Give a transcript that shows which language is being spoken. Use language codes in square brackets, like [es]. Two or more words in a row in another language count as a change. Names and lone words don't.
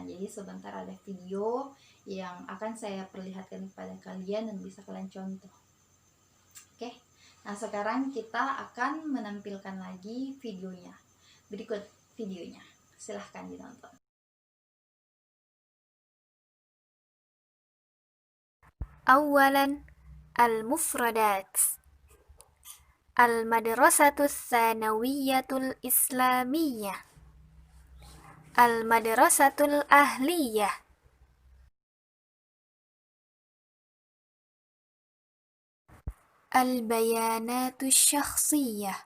[id] Jadi sebentar ada video yang akan saya perlihatkan kepada kalian dan bisa kalian contoh. Oke. Nah, sekarang kita akan menampilkan lagi videonya. Berikut videonya. Silahkan ditonton. Awalan, [ar] al-mufradat. المدرسة الثانوية الإسلامية. المدرسة الأهلية. البيانات الشخصية.